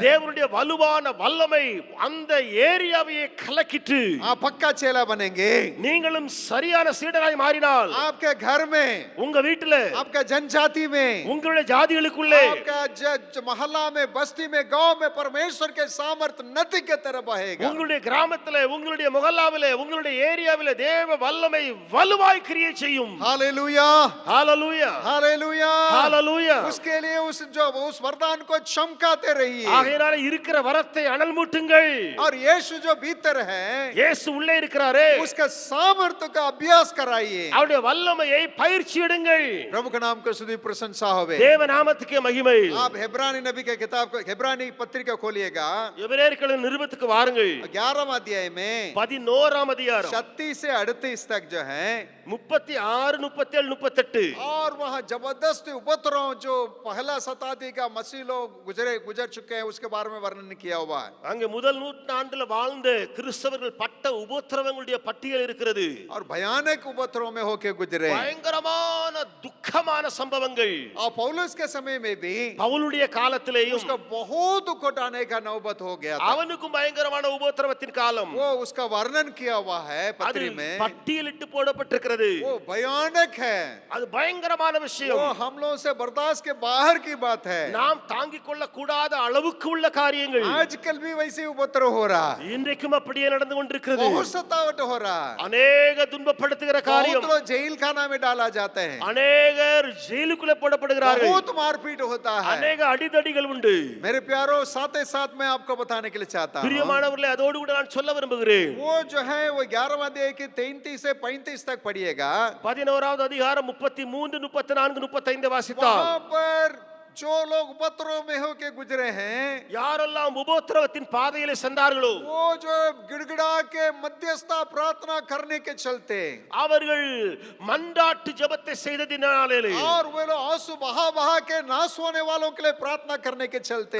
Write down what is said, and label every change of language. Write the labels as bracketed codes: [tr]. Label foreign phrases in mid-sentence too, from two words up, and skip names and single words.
[ta] தேவனுடைய வலுவான வல்லமை அந்த ஏரியாவையே கலக்கிட்டு [hi] आप पक्का चेला बनेंगे, [ta] நீங்களும் சரியான சீடராய் மாறினால் [hi] आपके घर में, [ta] உங்க வீட்டுல, [hi] आपका जनजाति में, [ta] உங்களுடைய ஜாதிகளுக்குள்ளே, [hi] आपका मोहल्ला में, बस्ती में, गांव में परमेश्वर के सामर्थ नदी के तरह बहेगा। [ta] உங்களுடைய கிராமத்திலே, உங்களுடைய முகல்லாவிலே, உங்களுடைய ஏரியாவிலே தேவ வல்லமை வலுவாய் கிரியை செய்யும். [hi] हालेलुया, [ta] ஹalleluya [hi] हालेलुया, [ta] ஹalleluya. [hi] उसके लिए उस वरदान को चमकाते रहिए। [ta] ஆகையால இருக்கிற வரத்தை அனல் மூட்டுங்கள். [hi] और यीशु जो भीतर है, [ta] இயேசு உள்ளே இருக்கிறாரே, [hi] उसका सामर्थ्य का अभ्यास कराइए। [ta] அவருடைய வல்லமையை பயிற்சி எடுங்கள். [hi] प्रभु के नाम को स्तुति प्रशंसा होवे। [ta] தேவ நாமத்துக்கே மகிமை. [hi] आप हेब्रानी नबी के किताब को, हेब्रानी पत्रिका खोलिएगा, [ta] எபிரேயர்களின் நிருபத்துக்கு வாருங்கள். [hi] 11 अध्याय में [ta] 11ஆம் அதிகாரம் [hi] 36 से 38 तक जो है, [ta] 36, 37, 38. [hi] और वहां जबरदस्त उपद्रव जो पहला शताब्दी का मसीह लोग गुजर चुके हैं उसके बारे में वर्णन किया हुआ है। [ta] அங்கே முதல் நூற்றாண்டுல வாழ்ந்த கிறிஸ்தவர்கள் பட்ட உபத்திரவங்களுடைய பட்டியல் இருக்கிறது. [hi] और भयानक उपद्रव में होके गुजरे। [ta] பயங்கரமான துக்கமான சம்பவங்கள். [hi] और पौलुस के समय में भी [ta] பவுலுடைய காலத்திலேயும் [hi] उसका बहुत दुख उठाने का नौबत हो गया था। [ta] அவனுக்கும் பயங்கரமான உபத்திரவத்தின் காலம். [hi] वो उसका वर्णन किया हुआ है पत्री [ta] அதில் [hi] में, [ta] பட்டியலிட்டு போடப்பட்டிருக்கிறது. [hi] वो भयानक है, [ta] அது பயங்கரமான [hi] वो [ta] விஷயம். [hi] हम लोगों से बर्दाश्त के बाहर की बात है। [ta] நாம் தாங்கிக் கொள்ள கூடாத அளவுக்கு உள்ள காரியங்கள் [hi] आजकल भी वैसे उपद्रव हो रहा है, [ta] இன்றைக்கும் அப்படியே நடந்து கொண்டிருக்கிறது. [hi] बहुत सतावट हो रहा है, [ta] அநேக துன்பப்படுத்துகிற காரியம். [hi] बहुत लोग जेल खाना में डाला जाते हैं, [ta] அநேகர் ஜெயிலுக்குள்ளே போடப்படுகிறார்கள். [hi] बहुत मारपीट होता है। [ta] அநேக அடிதடிகள் உண்டு. [hi] मेरे प्यारो, साथ ही साथ मैं आपको बताने के लिए चाहता हूं, [ta] பிரியமானவர்களே, அதோடு கூட நான் சொல்ல விரும்புகிறேன். [hi] वो जो है वो 11 अध्याय के 33 से 35 तक पढ़िएगा। [ta] 11வது அதிகாரம் 33, 34, 35 வாசித்தால் [hi] वहां पर जो लोग उपद्रव में होके गुजरे हैं, [ta] யாரெல்லாம் உபத்திரவத்தின் பாதையிலே சென்றார்களோ [hi] वो जो गिड़गिड़ा के मध्यस्थता प्रार्थना करने के चलते, [ta] அவர்கள் மன்றாட்டு ஜெபத்தை செய்ததினாலே, [hi] और वे लोग आंसू बहा बहा के नाश होने वालों के लिए प्रार्थना करने के चलते,